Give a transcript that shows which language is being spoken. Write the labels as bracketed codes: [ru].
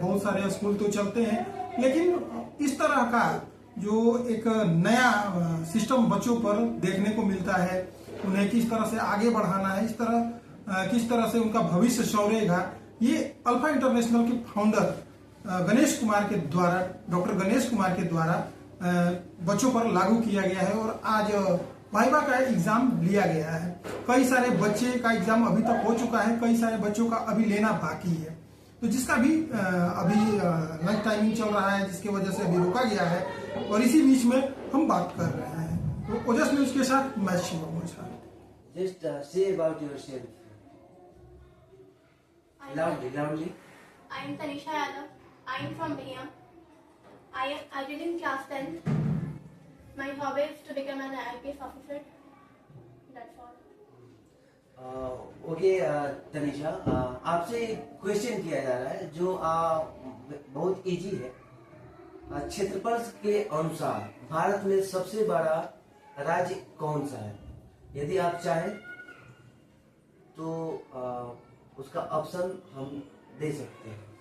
[hi] बहुत सारे स्कूल तो चलते हैं, लेकिन इस तरह का जो एक नया सिस्टम बच्चों पर देखने को मिलता है, उन्हें किस तरह से आगे बढ़ाना है, किस तरह से उनका भविष्य संवरेगा, ये अल्फा इंटरनेशनल के फाउंडर गणेश कुमार के द्वारा, डॉक्टर गणेश कुमार के द्वारा बच्चों पर लागू किया गया है और आज वाइवा का एग्जाम लिया गया है। कई सारे बच्चे का एग्जाम अभी तक हो चुका है, कई सारे बच्चों का अभी लेना बाकी है। तो जिसका भी अभी लंच टाइमिंग चल रहा है, जिसकी वजह से अभी रोका गया है और इसी बीच में हम बात कर रहे हैं। तो ओजस न्यूज के साथ मैं शिवम ओझा। [en] Just say about yourself. Loudly. I am Tanisha Yadav. I am from Bihar. I did in class 10th. My hobby is to become an IPS officer. That's all. [hi] Okay Tanisha, आपसे क्वेश्चन किया जा रहा है जो बहुत इजी है। क्षेत्रफल के अनुसार भारत में सबसे बड़ा राज्य कौन सा है? यदि आप चाहें तो उसका ऑप्शन हम दे सकते हैं।